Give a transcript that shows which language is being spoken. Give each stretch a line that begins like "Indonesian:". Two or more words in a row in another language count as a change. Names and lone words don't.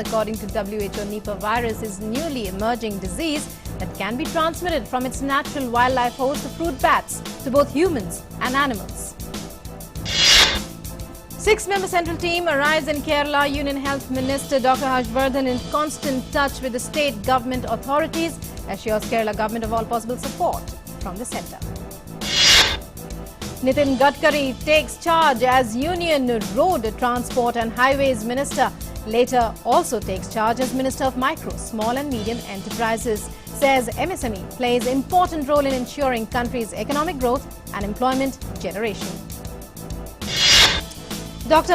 English: According to WHO, Nipah virus is a newly emerging disease that can be transmitted from its natural wildlife host, the fruit bats, to both humans and animals. 6-member central team arrives in Kerala. Union Health Minister Dr. Harshvardhan in constant touch with the state government authorities assures Kerala government of all possible support from the centre. Nitin Gadkari takes charge as Union Road Transport and Highways Minister. Later also takes charge as Minister of Micro, Small and Medium Enterprises. Says MSME plays important role in ensuring country's economic growth and employment generation. Dr.